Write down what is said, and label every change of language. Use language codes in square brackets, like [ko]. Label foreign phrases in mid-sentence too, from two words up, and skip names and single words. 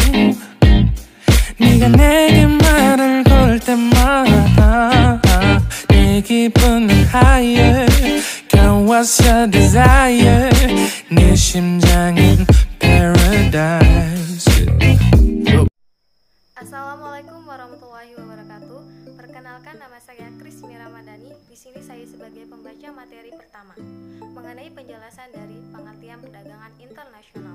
[ko] 네가 내게 말을 걸 때마다 내 기분은 [en] higher Girl what's your desire [ko] 내 심장은 paradise. [ar] السلام عليكم ورحمة الله وبركاته. [id] Perkenalkan, nama saya Krismi Ramadhani. Di sini saya sebagai pembaca materi pertama mengenai penjelasan dari pengertian perdagangan internasional.